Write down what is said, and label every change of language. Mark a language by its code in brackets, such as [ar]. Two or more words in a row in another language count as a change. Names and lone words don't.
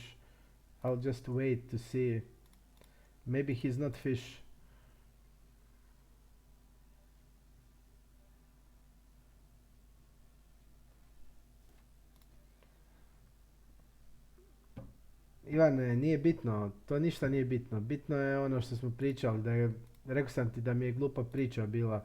[en] I'll just wait to see. Maybe he's not fish. [sr] Ivane, nije bitno, to ništa nije bitno. Bitno je ono što smo pričali, da je, rekao sam ti da mi je glupa priča bila.